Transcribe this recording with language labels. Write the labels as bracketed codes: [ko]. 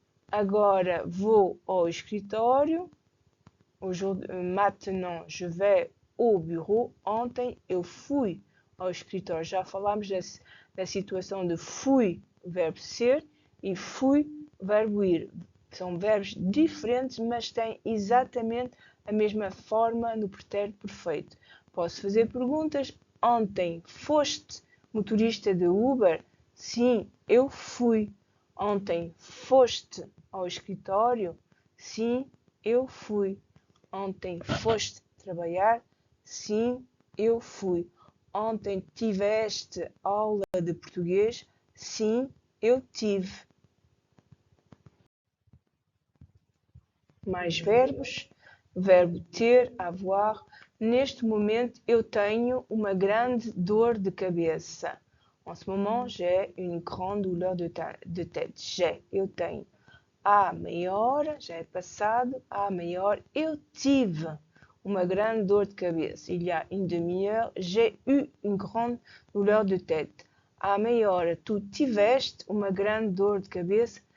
[pt] Agora vou ao escritório. [fr] Maintenant, je vais au bureau. [pt] Ontem eu fui ao escritório. Já falámos da situação de fui, verbo ser, e fui, verbo ir. São verbos diferentes, mas têm exatamente a mesma forma no pretérito perfeito. Posso fazer perguntas. Ontem foste motorista de Uber? Sim, eu fui. Ontem foste ao escritório? Sim, eu fui. Ontem foste trabalhar? Sim, eu fui. Ontem tiveste aula de português? Sim, eu tive. Mais verbos. Verbo ter, avoir. Neste momento eu tenho uma grande dor de cabeça. [fr] En ce moment, j'ai une grande douleur de tête. J'ai, [pt] eu tenho. Há meia hora, já é passado, há meia hora, eu tive uma grande dor de cabeça. [fr] Il y a une demi-heure, j'ai eu une grande douleur de tête. [pt] Há meia hora, tu tiveste uma grande dor de cabeça?